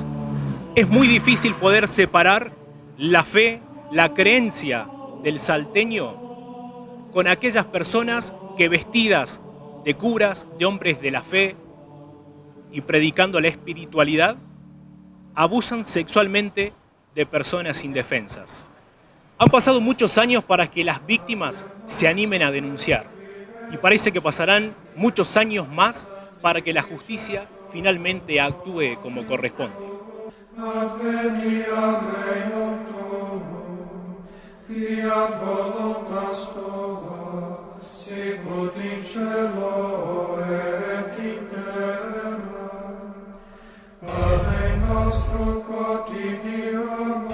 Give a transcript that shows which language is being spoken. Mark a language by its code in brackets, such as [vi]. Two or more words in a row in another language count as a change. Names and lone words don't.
[es] Es muy difícil poder separar la fe, la creencia del salteño con aquellas personas que vestidas de curas, de hombres de la fe y predicando la espiritualidad, abusan sexualmente de personas indefensas. Han pasado muchos años para que las víctimas se animen a denunciar y parece que pasarán muchos años más para que la justicia finalmente actúe como corresponde. [la] Fiat voluntas tua, sicut in cielo et in terra. Pane nostrum quotidianum